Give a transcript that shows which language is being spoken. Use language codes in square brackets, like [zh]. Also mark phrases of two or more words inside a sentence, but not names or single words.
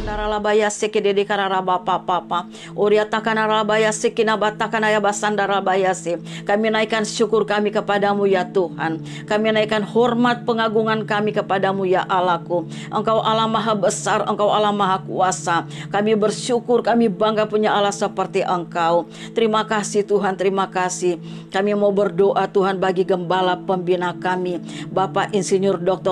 [id] rabaya sekedede kararaba papa. Uria takana rabaya sekina batakana ya basanda rabaya se. Kami naikkan syukur kami kepadamu ya Tuhan. Kami naikkan hormat pengagungan kami kepadamu ya Allahku. Engkau Allah maha besar, Engkau Allah maha kuasa. Kami bersyukur, kami bangga punya Allah seperti Engkau. Terima kasih Tuhan, terima kasih. Kami mau berdoa Tuhan bagi gembala pembina kami, Bapak Insinyur Dr.